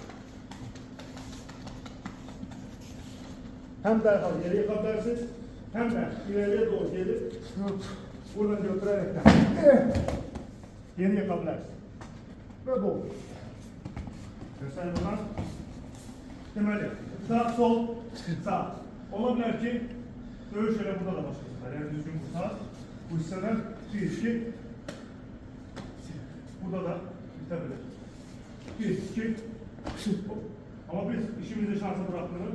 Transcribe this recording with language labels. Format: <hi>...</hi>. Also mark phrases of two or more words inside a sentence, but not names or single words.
<tr>Hem derhal yere yıkabilirsiniz. Hem de ileriye doğru gelip buradan götürerekten yeri yıkabilirsiniz. Ve bu. Göstereyim buradan.</tr> <az>Deməli, sağ, sol, sağ. Ola bilər ki, dövüş elə burada da başlayacaqlar. Yəni düzgün qurtar. Bu hissədən 1-2. Burada da bite bilir. 1-2.</az> <tr>Ama biz işimizi şansa bırakmıyoruz.</tr>